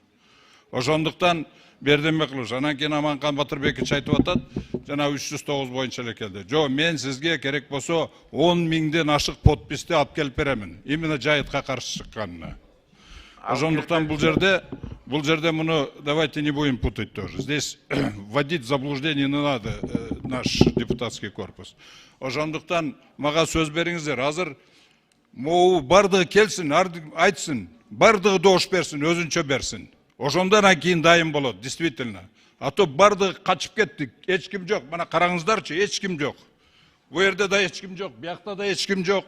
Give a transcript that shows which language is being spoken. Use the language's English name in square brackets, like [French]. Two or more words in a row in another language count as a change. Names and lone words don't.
[Kyrgyz] Ошондуктан Берденбеков, анан кийин Аманкан Батырбекович айтып атат, жана 309 боюнча эле келди. Жо, мен сизге керек болсо 10 миңден ашык подписти алып келип беремин. Именно жайытка каршы чыкканына. Ошондуктан бул жерде муну [Russian] давайте не будем путать тоже. Здесь вводить в заблуждение не надо наш депутатский корпус. [Kyrgyz] Ошондуктан мага сөз бериңиздер. Азыр могу бардыгы келсин, айтсын, бардыгы добуш берсин, өзүнчө берсин. Ошондон кийин дайым болот, действительно. А то бардыгы качып кеттик, эч ким жок. Мына караңыздарчы, эч ким жок. Бу жерде да эч ким жок, биякта да эч ким жок.